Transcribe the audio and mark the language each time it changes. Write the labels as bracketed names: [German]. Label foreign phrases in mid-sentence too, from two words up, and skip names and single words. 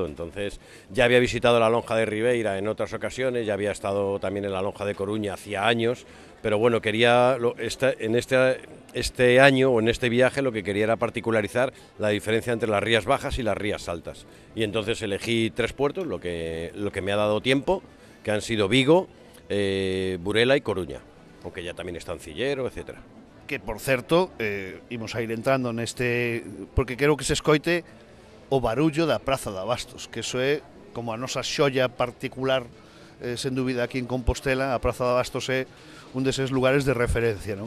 [Spanish] Entonces ya había visitado la lonja de Ribeira en otras ocasiones, ya había estado también en la lonja de Coruña hacía años, pero bueno, en este año o en este viaje lo que quería era particularizar la diferencia entre las rías bajas y las rías altas. Y entonces elegí 3 puertos, lo que me ha dado tiempo, que han sido Vigo, Burela y Coruña, aunque ya también está Ancillero, etcétera. [Galician] Que, por certo, imos a ir entrando neste, porque quero que se escoite o barullo da Praza de Abastos, que iso é como a nosa xolla particular, sen dúbida, aquí en Compostela. A Praza de Abastos é un deses lugares de referencia, non?